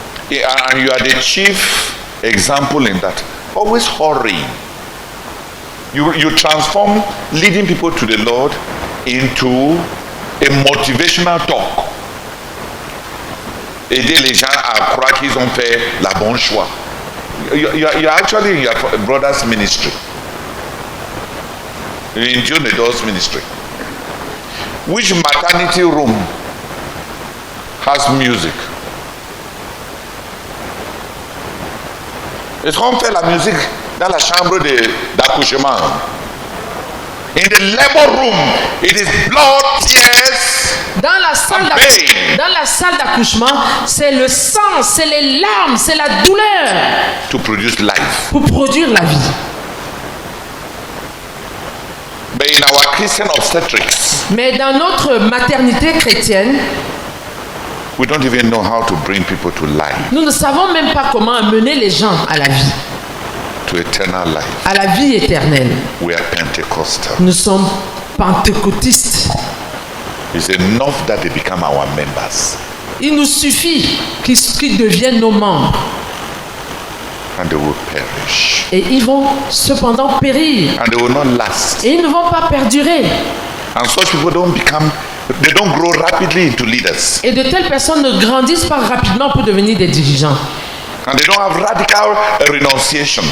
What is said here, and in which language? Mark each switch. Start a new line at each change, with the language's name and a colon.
English: And you are the chief example in that. Always hurrying. You transform leading people to the Lord into a motivational talk.
French: Aider les gens à croire qu'ils ont fait la bonne choix.
English: You're actually in your brother's ministry. In John Edo's ministry. Which maternity room has music?
French: Est-ce qu'on fait la musique dans la chambre d'accouchement?
English: In the labor room, it is blood, tears,
French: Dans la salle d'accouchement, c'est le sang, c'est les larmes, c'est la douleur
English: to produce life.
French: pour produire la vie.
English: But in our Christian obstetrics,
French: Mais dans notre maternité chrétienne,
English: we don't even know how to bring people to life,
French: nous ne savons même pas comment amener les gens à la vie,
English: to eternal life.
French: à la vie éternelle.
English: We are Pentecostal.
French: Nous sommes pentecôtistes.
English: It's enough that they become our members
French: Il nous suffit qu'ils deviennent nos membres.
English: and they will perish.
French: Et ils vont cependant périr.
English: And they will not last.
French: Et ils ne vont pas perdurer.
English: And such people they don't grow rapidly into leaders.
French: Et de telles personnes ne grandissent pas rapidement pour devenir des dirigeants.
English: And they don't have radical renunciations.